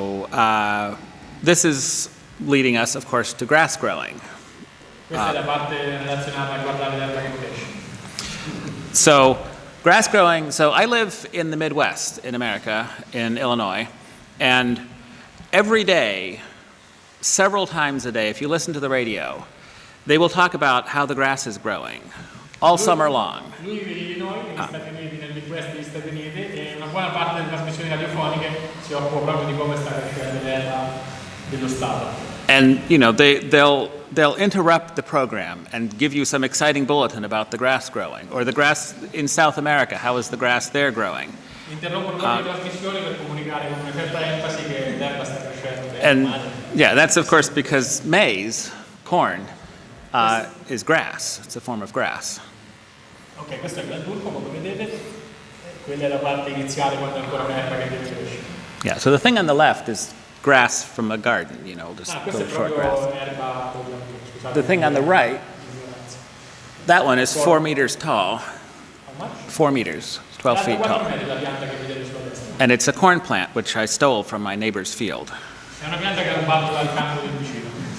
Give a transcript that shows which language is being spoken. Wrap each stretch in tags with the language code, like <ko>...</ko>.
<en>This is leading us, of course, to grass growing.</en> <it>Questa è la parte relazionata a guardare l'erba che cresce.</it> <en>So, grass growing, so I live in the Midwest in America, in Illinois, and every day, several times a day, if you listen to the radio, they will talk about how the grass is growing all summer long.</en> <it>Lui vive in Illinois, negli Stati Uniti, nel Midwest degli Stati Uniti, e una buona parte delle trasmissioni radiofoniche si occupa proprio di come sta crescendo l'erba dello Stato.</it> <en>And, they'll interrupt the program and give you some exciting bulletin about the grass growing, or the grass in South America, how is the grass there growing?</en> <it>Interrompono proprio le trasmissioni per comunicare con una certa enfasi che l'erba sta crescendo.</it> <en>And, yeah, that's of course because maize, corn, is grass. It's a form of grass.</en> <it>Ok, questo è il granturco, come vedete. Quella è la parte iniziale quando è ancora un'erba che deve crescere.</it> <en>Yeah, so the thing on the left is grass from a garden, just</en> <it>Questo è</it> <en>little short grass.</en> <it>proprio erba. Scusate,</it> <en>The thing on the right, that one is 4 meters tall. How much? 4 meters, 12 feet</en> <it>4</it> <en>tall.</en> <it>metri la pianta che vedete sulla destra.</it> <en>And it's a corn plant, which I stole from my neighbor's field.</en> <it>È una pianta che ha rubato dal campo del vicino.</it>